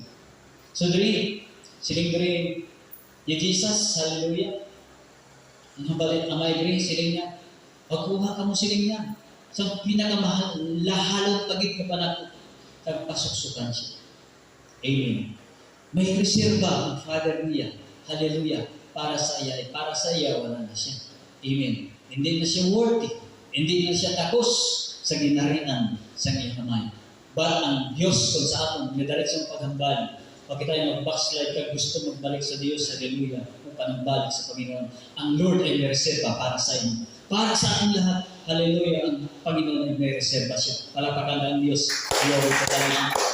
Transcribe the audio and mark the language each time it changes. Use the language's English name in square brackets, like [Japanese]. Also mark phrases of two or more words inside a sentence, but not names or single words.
[Hiligaynon] So, siling diri, yung Jesus, hallelujah, ang balik amay diri, siling niya, pagkuha ka mo siling niya, sa pinakamahal, lahalong pagit ka pa na, kag pasuksukan siya. Amen. May reserba ang Father niya, hallelujah, para sa iya, wala na siya. Amen. Hindi na siya worthy, hindi na siya takos sa ginarian sa iyang kamay. But ang Diyos kung sa aton, may diretsong paghambal, pag tayo mag-backslide ka, gusto magbalik sa Diyos, hallelujah, kung panambalik sa Panginoon, ang Lord ay may reserva para sa inyo. [Filipino] Para sa ating lahat, hallelujah, ang Panginoon ay may reserva siya. [Hiligaynon] Palakpakan ang Diyos. [English] Glory to God.